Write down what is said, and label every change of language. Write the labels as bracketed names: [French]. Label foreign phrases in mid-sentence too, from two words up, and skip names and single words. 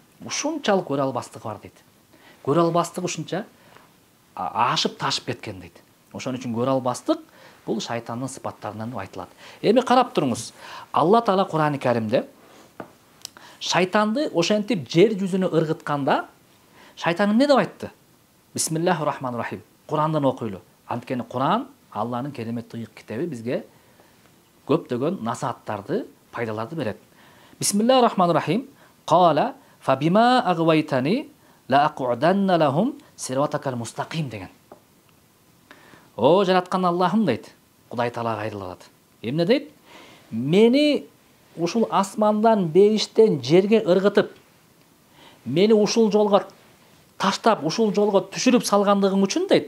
[Kyrgyz] Ушунчалык көрө албастыгы бар дейт. Көрө албастыгы ушунча ашып ташып кеткен дейт. Ошон үчүн көрө албастык бул шайтандын сыпаттарынан деп айтылат. Эми карап туруңуз. Алла Таала Кур'ан-ы Каримде шайтанды ошентип жер жүзүнө ыргытканда шайтан эмне деп айтты? [Arabic] بسم الله الرحمن الرحيم. [Kyrgyz] Курандан окуйлу. Анткени Куран Алланын кереметтүү китеби бизге көптөгөн насааттарды, пайдаларды берет. [Arabic] بسم الله الرحمن الرحيم قال فبما أغويتني لأقعدن لهم صراطك المستقيم деген. [Kyrgyz] О жараткан Аллахым дейт. Кудай Таалага айрылат. Эмне дейт? Мени ушул асмандан, бериштен жерге ыргытып, мени ушул жолго таштап, ушул жолго түшүрүп салгандыгың үчүн дейт.